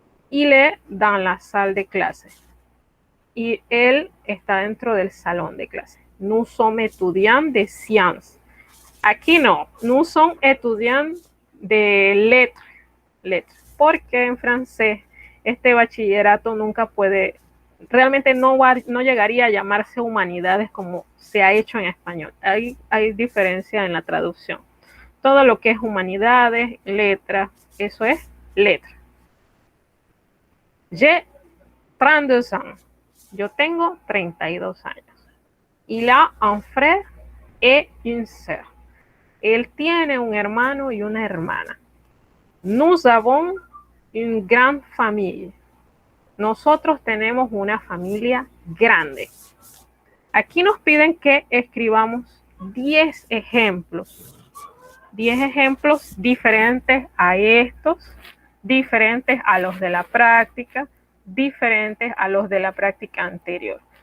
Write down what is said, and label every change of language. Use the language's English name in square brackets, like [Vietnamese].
[French] Il est dans la salle de clase. [Spanish] Y él está dentro del salón de clase. [French] Nous sommes étudiants de sciences. [Spanish] Aquí no, [French] nous sommes étudiants de lettres, [Spanish] porque en francés este bachillerato nunca puede, realmente no llegaría a llamarse humanidades como se ha hecho en español. Hay diferencia en la traducción. Todo lo que es humanidades, letras, eso es letra. [French] J'ai 32 ans. [Spanish] Yo tengo 32 años. [French] Il a un frère et une sœur. [Spanish] Él tiene un hermano y una hermana. [French] Nous avons une grande famille. [Spanish] Nosotros tenemos una familia grande. Aquí nos piden que escribamos 10 ejemplos. 10 ejemplos diferentes a estos, diferentes a los de la práctica, diferentes a los de la práctica anterior.